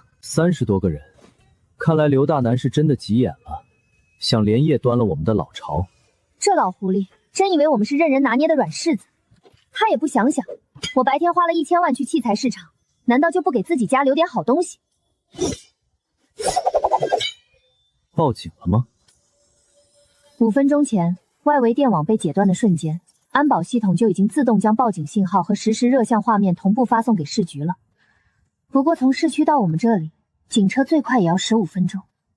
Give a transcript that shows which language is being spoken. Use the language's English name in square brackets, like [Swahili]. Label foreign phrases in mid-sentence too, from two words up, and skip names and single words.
[Chinese] 30 多个人，看来刘大南是真的急眼了，想连夜端了我们的老巢。这老狐狸真以为我们是任人拿捏的软柿子？他也不想想，我白天花了1000万去器材市场，难道就不给自己家留点好東西？報警了嗎？5分鐘前，外圍電網被截斷的瞬間，安保系統就已經自動將報警信號和實時熱像畫面同步發送給市局了。不過從市區到我們這裡，警車最快也要15分鐘。